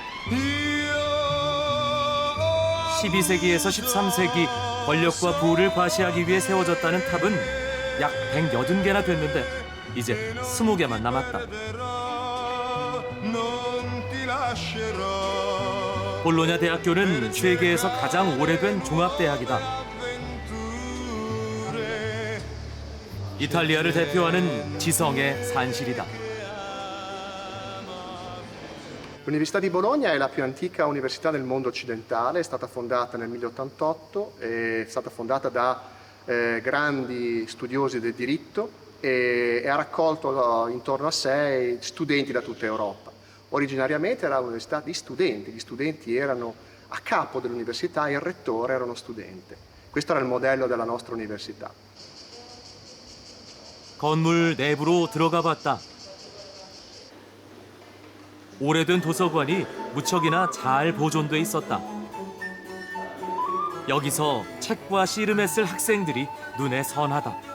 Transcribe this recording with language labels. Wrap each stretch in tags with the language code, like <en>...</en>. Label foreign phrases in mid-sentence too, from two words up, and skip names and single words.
<ko>12세기에서 13세기 권력과 부를 과시하기 위해 세워졌다는 탑은 약 180개나 됐는데 이제 20개만 남았다. 볼로냐 대학교는 세계에서 가장 오래된 종합대학이다. 이탈리아를 대표하는 지성의 산실이다.</ko> <it>L'Università di Bologna è la più antica università del mondo occidentale, è stata fondata nel 1088, è stata fondata da grandi studiosi del diritto e ha raccolto intorno a sé studenti da tutta Europa. Originariamente era un'università di studenti, gli studenti erano a capo dell'università e il rettore era uno studente. Questo era il modello della nostra università.</it> <ko>건물 내부로 들어가 봤다. 오래된 도서관이 무척이나 잘 보존돼 있었다. 여기서 책과 씨름에 쓸 학생들이 눈에 선하다.</ko>